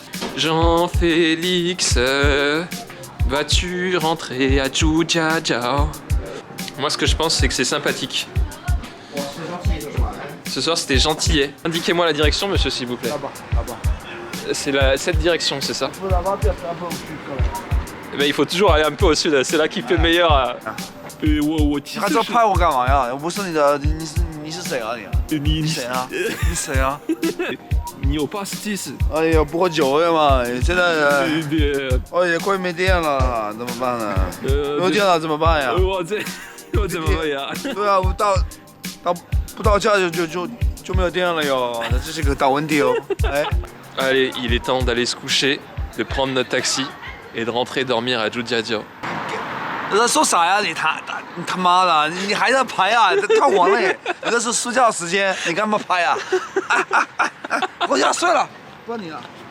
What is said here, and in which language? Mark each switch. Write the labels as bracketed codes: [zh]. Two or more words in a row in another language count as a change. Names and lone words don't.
[fr] Jean-Félix, vas-tu rentrer à Zhujiajiao? Moi ce que je pense c'est que c'est sympathique. Ce soir c'était gentillet. Indiquez-moi la direction monsieur s'il vous plaît. C'est cette direction, c'est ça? Mais il faut toujours aller un peu au sud, c'est là qu'il fait meilleur à... [zh] 你还照拍我干嘛呀？我不是你是谁啊你？你谁啊？你谁啊？你有80？哎呀，不喝酒了嘛！现在哎呀，快没电了，怎么办呢？没有电了怎么办呀？我怎么会呀？对啊，不到家就没有电了哟，这是个大问题哦。哎。 [fr] Allez, il est temps d'aller se coucher, de prendre notre taxi et de rentrer dormir à Zhujiajiao. [zh] 说啥呀？你他妈的，你还在拍啊？太晚了，你这是睡觉时间，你干嘛拍啊？我要睡了，不管你了。